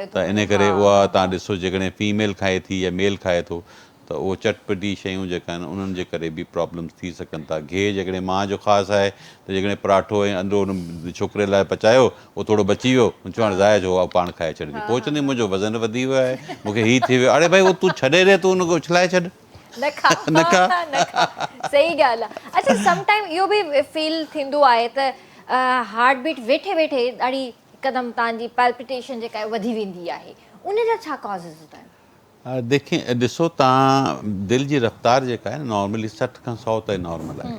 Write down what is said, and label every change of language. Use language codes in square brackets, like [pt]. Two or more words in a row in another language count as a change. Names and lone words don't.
[sd] त इन करे उहा तव्हां ॾिसो जेकॾहिं फीमेल खाए थी या मेल खाए थो त उहो चटपटी शयूं जेका आहिनि उन्हनि जे करे बि प्रॉब्लम्स थी सघनि था। गिहु जेकॾहिं मां जो ख़ासि आहे त जेकॾहिं पराठो ऐं अंदरो उन छोकिरे लाइ पचायो, उहो थोरो बची वियो, चवणु ज़ाइज हो, पाण खाए छॾिजे। पोइ चवंदी मुंहिंजो वज़न वधी वियो आहे, मूंखे हीअ थी वियो। अड़े भाई उहो तूं छॾे ॾे, तूं हुनखे उछलाए छॾ, न खा न खा। न खा, सही ॻाल्हि आहे। अच्छा, समटाइम इहो बि फील थींदो आहे त [en] हार्ट बीट [sd] वेठे वेठे ॾाढी हिकदमि तव्हांजी पैल्पिटेशन जेका आहे वधी वेंदी आहे, उन जा छा कॉज़िस आहिनि? देखिए ॾिसो तव्हां, दिलि जी रफ़्तार जेका आहे नॉर्मली 60 खां 100 ताईं नॉर्मल आहे।